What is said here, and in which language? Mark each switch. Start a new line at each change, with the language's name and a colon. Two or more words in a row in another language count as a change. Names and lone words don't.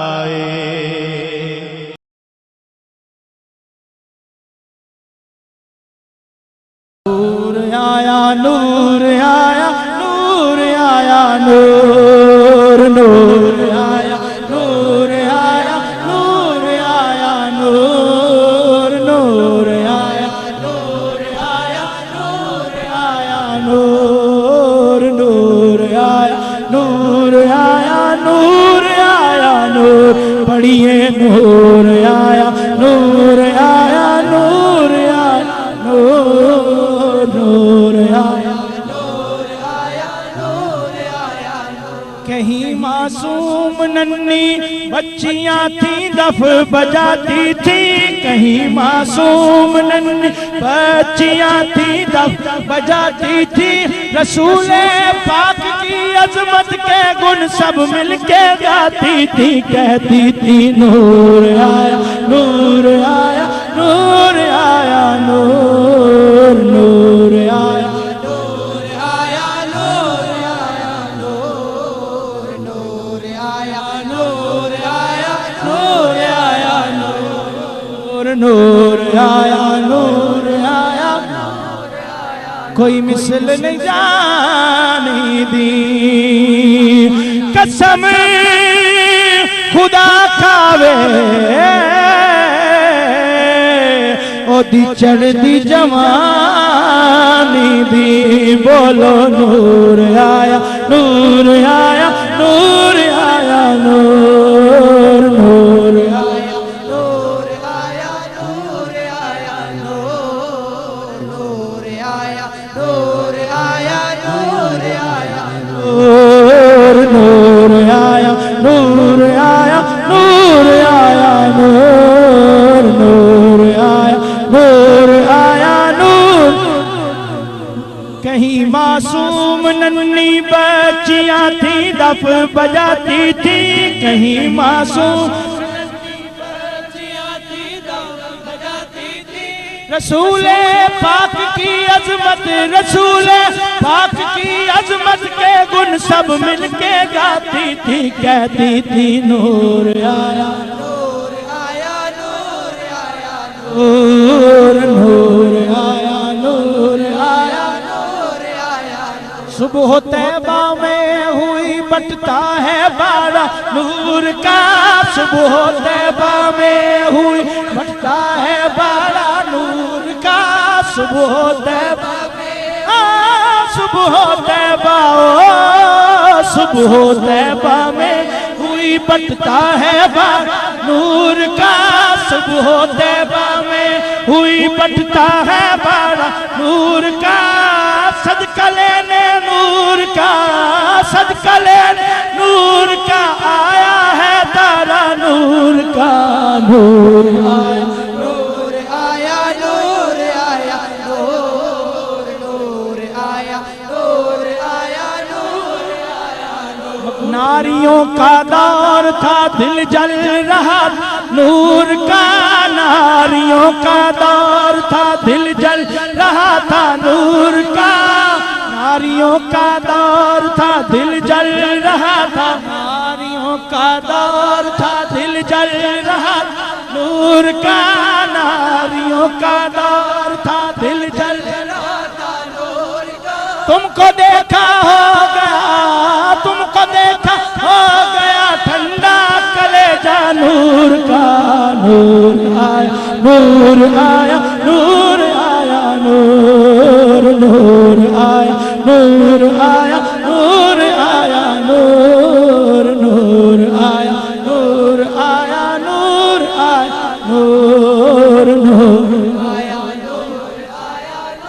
Urdu: نور آیا نور آیا نور آیا نور نور آیا نور آیا نور آیا نور نور آیا نور آیا نور آیا نور نور آیا نور آیا نور آیا نور پڑھیے نور آیا نور آیا نور آیا نور نور آیا نور آیا نور آیا کہیں معصوم ننھی بچیاں تھی دف بجاتی تھی کہیں معصوم ننھی بچیاں تھی دف بجاتی تھی رسول پاک کی عظمت کے گن سب مل کے گاتی تھی کہتی تھی نور آیا نور آیا نور آیا نور نور آیا نور آیا نور آیا نور نور آیا نور آیا نور آیا نور نور آیا نور آیا
Punjabi: کوئی مثل نہیں جانی دی قسم خدا کھاوے او دی چڑھ دی جوانی دی
Urdu: بولو نور آیا نور آیا نور آیا نور نور آیا نور آیا نور آیا نور نور آیا نور آیا نور آیا نور نور آیا نور آیا نور آیا نور نور آیا نور آیا نور کہیں معصوم ننھی بچیاں تھی دف بجاتی تھی کہیں معصوم رسول پاک کی عظمت رسول پاک کی عظمت کے گن سب مل کے گاتی تھی کہتی تھی نور آیا نور آیا نور آیا نور نور آیا نور آیا نور آیا صبح طیبہ میں ہوئی بٹتا ہے بارہ نور کا صبح طیبہ میں ہوئی بٹتا ہے بارہ نور کا صبح طیبہ میں صبح طیبہ صبح طیبہ میں ہوئی بٹتا ہے بارہ نور کا صبح طیبہ میں ہوئی بٹتا ہے بارہ نور کا صدقہ لینے نور کا صدقہ لینے نور کا آیا ہے تارا نور کا نور آیا نور آیا نور آیا نور نور آیا نور آیا نور آیا ناریوں کا دور تھا دل جل رہا نور کا ناریوں کا دور تھا دل جل رہا تھا نور کا ناریوں کا دور تھا دل جل رہا تھا ناریوں کا دور تھا دل جل رہا نور کا ناریوں کا دور تھا دل جل رہا تھا نور کا تم کو دیکھا ہو گیا تم کو دیکھا ہو گیا ٹھنڈا کلیجہ نور کا نور آیا نور آیا نور آیا نور نور آیا نور آیا نور آیا نور نور آیا نور آیا نور آیا نور نور آیا نور آیا